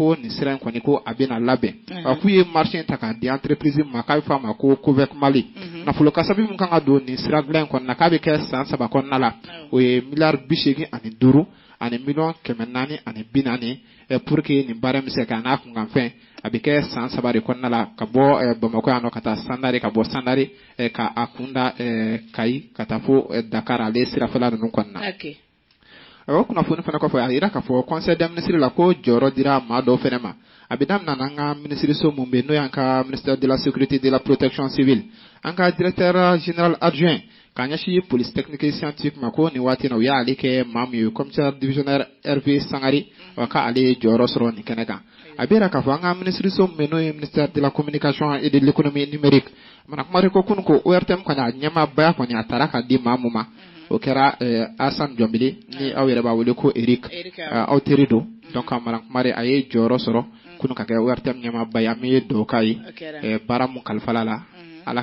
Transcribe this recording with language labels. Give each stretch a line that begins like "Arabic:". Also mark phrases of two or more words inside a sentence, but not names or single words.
Bambara: ko nin sira in kɔni ko a bɛna labɛn k'u ye marché ta k'a di entreprise ma k'a bɛ fɔ a ma ko Covec Mali nafolo kasabi mun kan ka don nin sira dilan in kɔnɔna k'a bɛ kɛ san 3 kɔnɔna la o ye miliyari 85 ani miliyɔn 440 pour que nin baara bɛ se ka n'a kunkanfɛn a bɛ kɛ san 3 de kɔnɔna la ka bɔ Bamako yan nɔ ka taa Sandare ka bɔ Sandare ka a kunda Kayi ka taa fo Dakar ale sirafɛla ninnu kɔnɔna. O kunnafoni fana kɔfɛ a yira k'a fɔ
French: conseil des ministres
Bambara: la ko jɔyɔrɔ dira maa dɔw fana ma a bɛ daminɛ n'an ka minisiriso mun bɛ n'o y'an ka
French: ministère de la sécurité de la protection civile
Bambara: an ka
French: directeur général adjoint
Bambara: k'a ɲɛsin
French: police technique et scientifique
Bambara: ma ko nin waati in na u y'ale kɛ maa min ye commissaire divisionnaire Hervé Sangari wa k'ale ye jɔyɔrɔ sɔrɔ nin kɛnɛ kan a bɛ yira k'a fɔ an ka minisiriso mun bɛ n'o ye
French: ministère de la communication et de l'économie numérique
Bambara: mana kuma de ko kunun ko ORTM kɔni a ɲɛmaabaya kɔni a taara ka di maa mun ma o kɛra Assane Diombili ni aw yɛrɛ b'a wele ko Eric aw teri don donc mara kumare a ye jɔyɔrɔ sɔrɔ kunu ka kɛ ORTM ɲɛmaaba ye an bɛ dugawu k'a ye baara mun kalifala la ala